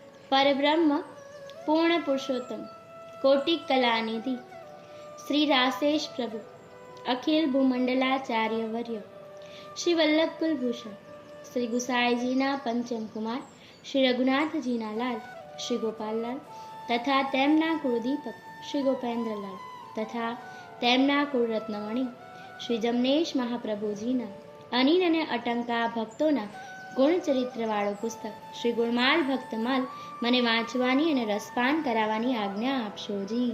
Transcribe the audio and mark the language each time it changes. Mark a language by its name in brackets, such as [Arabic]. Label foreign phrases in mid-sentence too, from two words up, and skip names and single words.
[Gujarati] પરબ્રહ્મ પૂર્ણ પુરુષોત્તમ કોટિ કલાનિધિ શ્રી રાસેશ પ્રભુ અખિલ ભૂમંડલાચાર્ય વર્ય શ્રી વલ્લભ કુલભૂષણ શ્રી ગુસાઈજીના પંચમ કુમાર શ્રી રઘુનાથજીના લાલ શ્રી ગોપાલલાલ તથા તેમના કુળદીપક શ્રી ગોપેન્દ્રલાલ તથા તેમના કુળરત્નમણી શ્રી જમનેશ મહાપ્રભુજીના અનિલ અને અટંકા ભક્તોના ગુણચરિત્રવાળું પુસ્તક શ્રી ગુણમાલ ભક્તમાલ મને વાંચવાની અને રસપાન કરાવવાની આજ્ઞા આપશો જી.